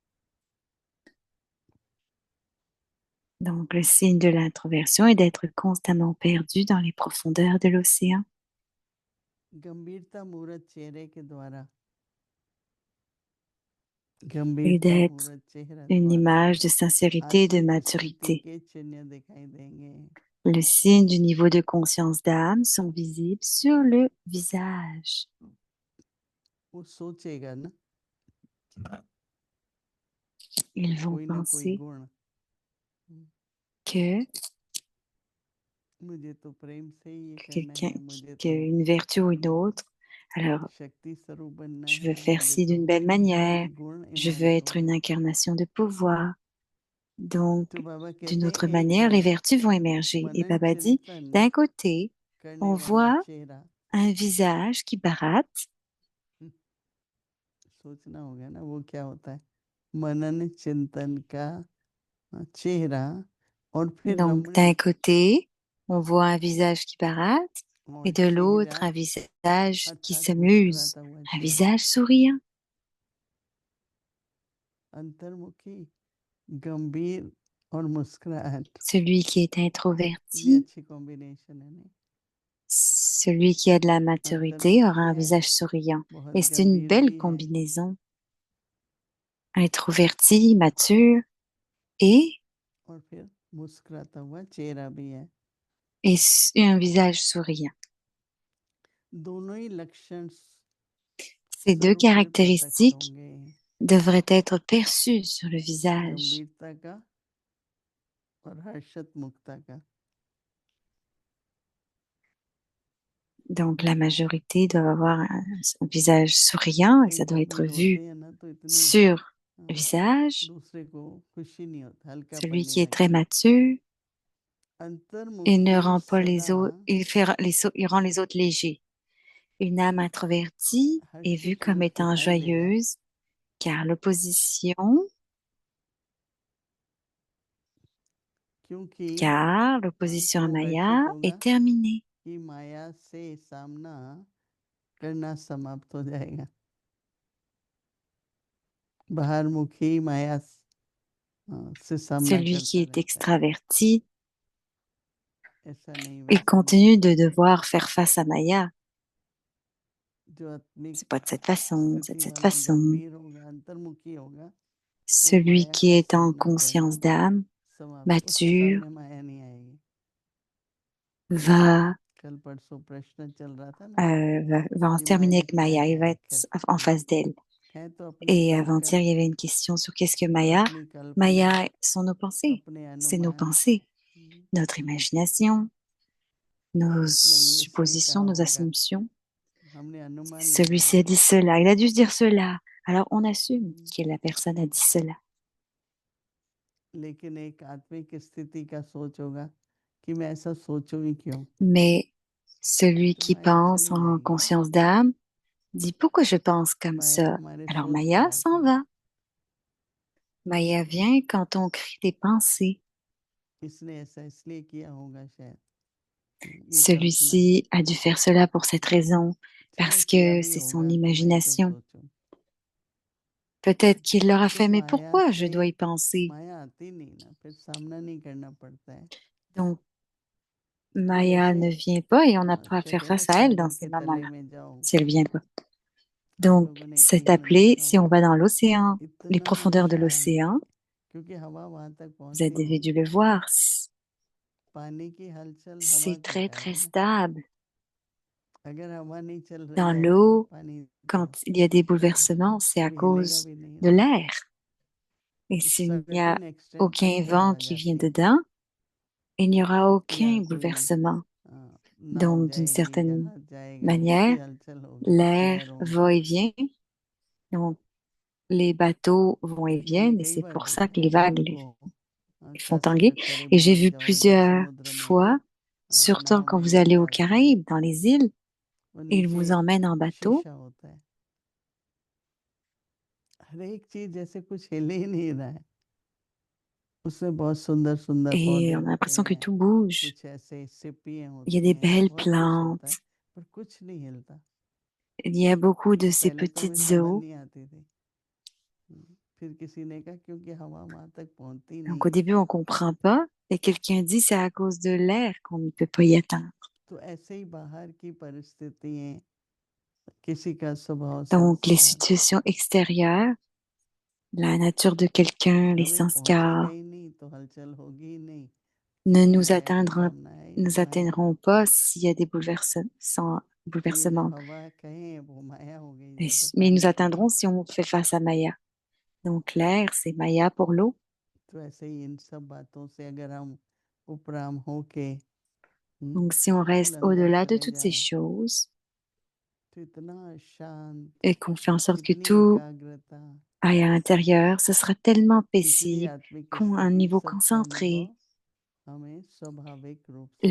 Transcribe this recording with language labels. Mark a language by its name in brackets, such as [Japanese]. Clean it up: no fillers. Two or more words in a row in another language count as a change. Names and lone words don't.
[French] Donc, le signe de l'introversion est d'être constamment perdu dans les profondeurs de l'océan [Hindi] गंभीरता मूरत चेहरे के द्वारा, [French] et [Hindi] गंभीरता [French] d'être [Hindi] मूरत चेहरा [French] une [Hindi] द्वारा [French] image de sincérité et de [Hindi] आत्मिक स्थिति [French] maturité. [Hindi] के चिन्ह दिखाई देंगे। [French] Le signe du niveau de conscience d'âme sont visibles sur le visage. [Hindi] वो सोचेगा ना [French] Ils vont [Hindi] कोई ना कोई [French] penser [Hindi] गुण, [French] que [Hindi] मुझे तो प्रेम से ही ये करना [French] quelqu'un, [Hindi] है, मुझे तो [French] qu'une vertu ou une autre, alors [Hindi] शक्ति स्वरूप बनना [French] je veux [Hindi] है, [French] faire [Hindi] मुझे [French] ci [Hindi] तो [French] d'une belle manière, [Hindi] गुण [French] je veux [Hindi] इमर्ज [French] être une [Hindi] होगा। [French] incarnation de pouvoir. Donc, [Hindi] तो बाबा [French] d'une [Hindi] कहते हैं [French] autre [Hindi] एक [French] manière, les [Hindi] तरफ [French] vertus vont émerger. Et [Hindi] मनन [French] Baba dit, [Hindi] चिंतन [French] d'un côté, [Hindi] करने [French] on [Hindi] वाला [French] voit [Hindi] चेहरा, [French] un visage qui baratte. [Hindi] सोचना होगा ना वो क्या होता है, मनन चिंतन का चेहरा, और फिर [French] Donc, d'un [Hindi] रमणीक, [French] côté, on voit un visage qui baratte [Hindi] और [French] et de [Hindi] चेहरा [French] l'autre, un visage qui [Hindi] अर्थात [French] s'amuse, [Hindi] मुस्कुराता हुआ [French] un [Hindi] चेहरा, [French] visage souriant. [Hindi] अंतर्मुखी, गंभीर और मुस्कुराहट, [French] Celui qui est [Hindi] ये [French] introverti, [Hindi] अच्छी कॉम्बिनेशन है नहीं। [French] celui qui a de la maturité aura [Hindi] अंतर्मुखी [French] un [Hindi] है, [French] visage souriant. [Hindi] बहुत [French] Et c'est une [Hindi] गंभीर [French] belle [Hindi] भी है, [French] combinaison. Introverti, mature et, [Hindi] और फिर मुस्कुराता हुआ चेहरा भी है। [French] et un visage souriant. [Hindi] दोनों ही लक्षण [French] Ces deux [Hindi] स्वरूप में प्रकट [French] caractéristiques [Hindi] होंगे, [French] devraient être perçues sur le visage. [Hindi] गंभीरता का और हर्षत मुक्ता का। [French] Donc, la majorité doit avoir un visage souriant et ça [Hindi] कई [French] doit être [Hindi] आदमी होते [French] vu [Hindi] हैं ना तो इतनी [French] sur le visage. [Hindi] दूसरे को खुशी नहीं होता, हल्कापन [French] Celui [Hindi] नहीं [French] qui est très [Hindi] लगता। [French] mature, il ne [Hindi] अंतर्मुखी [French] rend pas les [Hindi] सदा [French] autres, il rend les autres légers. Une âme introvertie est vue [Hindi] हर्षित [French] comme [Hindi] रूप [French] étant [Hindi] दिखाई देगा, [French] joyeuse, car [Hindi] क्योंकि [French] l'opposition à [Hindi] वो हर्षित [French] Maya [Hindi] होगा [French] est terminée. [Hindi] कि माया से सामना करना समाप्त हो जाएगा। बाहरमुखी माया से सामना [French] Celui qui [Hindi] करता [French] est [Hindi] रहता है, [French] extraverti, [Hindi] ऐसा नहीं [French] il [Hindi] वैसा नहीं। [French] continue de devoir faire face à Maya. [Hindi] जो आत्मिक [French] C'est pas de cette façon, c'est de [Hindi] स्थिति [French] cette [Hindi] वाला [French] façon. [Hindi] गंभीर होगा, अंतर्मुखी होगा, वो [French] Celui [Hindi] माया [French] qui [Hindi] का [French] est en [Hindi] सामना करना [French] conscience d'âme, [Hindi] समाप्त, उसके [French] mature, [Hindi] सामने माया नहीं आएगी। [French] va, [Hindi] कल परसों प्रश्न चल रहा था ना [French] va en [Hindi] कि [French] terminer [Hindi] माया [French] avec [Hindi] क्या [French] Maya. Il va [Hindi] है [French] être [Hindi] आखिर, [French] en face d'elle. [Hindi] है तो अपनी [French] Et avant-hier, il [Hindi] संकल्प, [French] y avait une question sur qu'est-ce que Maya. [Hindi] अपनी कल्पना, [French] Maya sont nos pensées. [Hindi] अपने [French] C'est nos [Hindi] अनुमान। [French] pensées, notre imagination, nos [Hindi] उसने ये सही कहा [French] suppositions, nos [Hindi] होगा, [French] assumptions. [Hindi] हमने अनुमान [French] Celui-ci [Hindi] लगाया, [French] a dit cela, il a dû se dire cela. Alors on assume que la personne a dit cela. [Hindi] लेकिन एक आत्मिक स्थिति का सोच होगा कि मैं ऐसा सोचूं ही क्यों, [French] Mais celui [Hindi] तो [French] qui [Hindi] माया [French] pense [Hindi] चली [French] en [Hindi] जाएगी, [French] conscience d'âme dit pourquoi je pense comme [Hindi] माया [French] ça? [Hindi] हमारे [French] Alors [Hindi] सोच में [French] Maya [Hindi] आती [French] s'en [Hindi] है, [French] va. Maya vient quand on crie des pensées. [Hindi] इसने ऐसा इसलिए किया होगा शायद, ये कल्पना है, [French] Celui-ci a dû faire cela pour cette raison, [Hindi] चलो [French] parce [Hindi] किया [French] que [Hindi] भी [French] c'est son [Hindi] होगा तो मैं क्यों [French] imagination. [Hindi] सोचूं। [French] Peut-être qu'il l'aura [Hindi] तो [French] fait, mais [Hindi] माया [French] pourquoi je [Hindi] से [French] dois y penser? [Hindi] माया आती नहीं ना, फिर सामना नहीं करना पड़ता है। [French] Donc [Hindi] तो [French] Maya [Hindi] जैसे [French] ne vient pas et on n'a pas à faire [Hindi] कहते हैं ना [French] face à elle dans [Hindi] सागर [French] ces [Hindi] के तले [French] moments-là, [Hindi] में जाओ, [French] si elle vient pas. [Hindi] आप [French] Donc, [Hindi] लोगों ने [French] c'est [Hindi] कहीं पर [French] appelé, [Hindi] देखा [French] si on [Hindi] होगा, [French] va dans l'océan, les [Hindi] इतना [French] profondeurs de [Hindi] शांत, [French] l'océan, [Hindi] क्योंकि हवा वहां तक [French] vous [Hindi] पहुंचती [French] avez [Hindi] नहीं, [French] dû le voir, [Hindi] पानी की हलचल हवा [French] c'est [Hindi] के [French] très, très [Hindi] कारण है। [French] stable. [Hindi] अगर हवा नहीं चल रही [French] Dans [Hindi] है [French] l'eau, [Hindi] पानी [French] quand [Hindi] तो [French] il y a des bouleversements, c'est à [Hindi] कभी हिलेगा [French] cause [Hindi] भी नहीं [French] de [Hindi] ना। [French] l'air. Et [Hindi] एक [French] s'il n'y a [English] certain extent [Hindi] तक [French] aucun vent [Hindi] हवा [French] qui vient [Hindi] जाती है [French] dedans, il n'y aura [Hindi] या [French] aucun [Hindi] कोई [French] bouleversement. [Hindi] नाव [French] Donc, d'une [Hindi] जाएगी [French] certaine [Hindi] जहाज जाएगा [French] manière, [Hindi] उसकी हलचल होगी [French] l'air [Hindi] लहरों की। [French] va et vient. Donc, les bateaux vont et [Hindi] मैंने [French] viennent et [Hindi] कई [French] c'est [Hindi] बार [French] pour ça [Hindi] देखा [French] que [Hindi] है [French] les vagues [Hindi] लोगों [French] les [Hindi] को [French] font [Hindi] काशी [French] tanguer. [Hindi] के करीब [French] Et j'ai [Hindi] पहुंच [French] vu [Hindi] जाओ इधर [French] plusieurs [Hindi] समुद्र में [French] fois, surtout [Hindi] नाव [French] quand [Hindi] में [French] vous allez [Hindi] लेके [French] aux [Hindi] आते हैं [French] Caraïbes, dans les îles, [Hindi] वो [French] ils [Hindi] नीचे [French] vous emmènent en bateau [Hindi] शीशा होता है। हर एक चीज जैसे कुछ हिल ही नहीं रहा है। उसमें बहुत सुंदर सुंदर पौधे [French] et on a [Hindi] होते [French] l'impression que [Hindi] हैं, [French] tout bouge. [Hindi] कुछ ऐसे सिपियां [French] Il y a [Hindi] होती [French] des [Hindi] हैं, [French] belles [Hindi] बहुत कुछ होता है [French] plantes, [Hindi] पर कुछ नहीं हिलता। [French] il y a beaucoup de [Hindi] तो [French] ces [Hindi] पहले तो हमें [French] petites [Hindi] समझ [French] eaux. [Hindi] नहीं आती थी। फिर किसी ने कहा क्योंकि हवा वहां तक पहुंचती [French] Donc [Hindi] नहीं [French] au [Hindi] है। [French] début, on comprend pas. Et quelqu'un dit c'est à cause de l'air qu'on ne peut pas y atteindre. [Hindi] तो ऐसे ही बाहर की परिस्थितियां, किसी का स्वभाव [French] Donc les [Hindi] संस्कार [French] situations extérieures, la nature de quelqu'un, les [Hindi] हमें पहुंचेगा [French] sanskars, [Hindi] ही नहीं तो हलचल होगी ही नहीं। [French] ne [Hindi] फिर [French] nous [Hindi] माया का [French] atteindront, [Hindi] काम ना है, [French] nous [Hindi] माया [French] atteindront pas s'il y a des [Hindi] तो ये जो [French] bouleversements. [Hindi] हवा कहें वो माया हो गई जैसे [French] Mais ils nous [Hindi] पानी की। [French] atteindront si on fait face à Maya. Donc l'air, c'est Maya pour l'eau. [Hindi] तो ऐसे ही इन सब बातों से अगर हम उपराम होके [French] Donc si on [Hindi] बिल्कुल [French] reste [Hindi] अंदर [French] au-delà de [Hindi] चले [French] toutes ces [Hindi] जाएं [French] choses [Hindi] तो इतना शांत, [French] et qu'on fait en sorte que [Hindi] इतनी [French] tout [Hindi] एकाग्रता, [French] aille à l'intérieur, ce sera tellement [Hindi] इतनी [French] paisible, [Hindi] आत्मिक [French] qu'un un [Hindi] स्थिति, [French] niveau [Hindi] सबका [French] concentré, [Hindi] अनुभव हमें स्वाभाविक रूप से